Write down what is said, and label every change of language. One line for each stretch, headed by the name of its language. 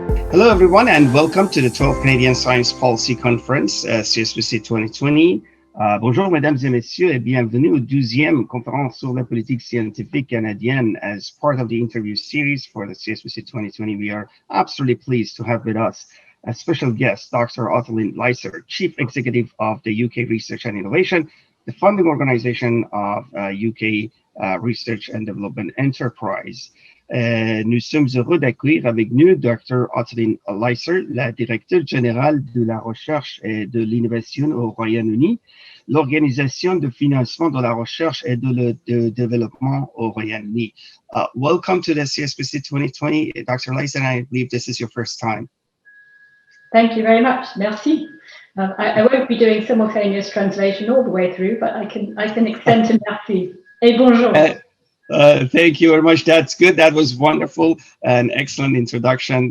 English: Hello, everyone, and welcome to the 12th Canadian Science Policy Conference, CSPC 2020.
French: Bonjour, mesdames et messieurs, et bienvenue au 12e conférence sur la politique scientifique canadienne.
English: As part of the interview series for the CSPC 2020, we are absolutely pleased to have with us a special guest, Dr. Ottoline Leyser, Chief Executive of the UK Research and Innovation, the funding organization of UK Research and Development Enterprise.
French: Nous sommes heureux d'accueillir avec nous Dr. Ottoline Leyser, la directrice générale de la recherche et de l'innovation au Royaume-Uni, l'organisation de financement de la recherche et de développement au Royaume-Uni.
English: Welcome to the CSPC 2020, Dr. Leyser. I believe this is your first time. Thank you very much.
French: Merci.
English: I won't be doing simultaneous translation all the way through, but I can extend to merci.
French: Et bonjour.
English: Thank you very much. That's good. That was wonderful. An excellent introduction.